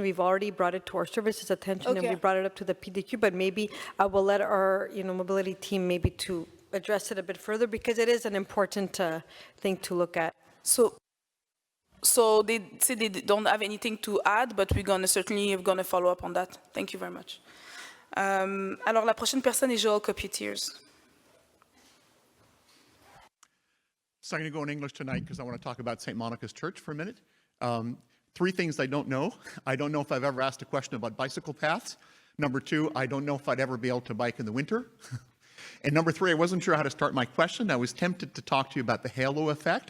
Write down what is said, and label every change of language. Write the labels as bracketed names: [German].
[English] We've already brought it to our services attention, and we brought it up to the PDQ, but maybe I will let our mobility team maybe to address it a bit further, because it is an important thing to look at. So they say they don't have anything to add, but we're certainly going to follow up on that. Thank you very much. [French] Alors, la prochaine personne est Joel Coputiers. [English] So I'm going to go in English tonight because I want to talk about St. Monica's Church for a minute. 3 things I don't know. I don't know if I've ever asked a question about bicycle paths. Number 2, I don't know if I'd ever be able to bike in the winter. And number 3, I wasn't sure how to start my question. I was tempted to talk to you about the halo effect.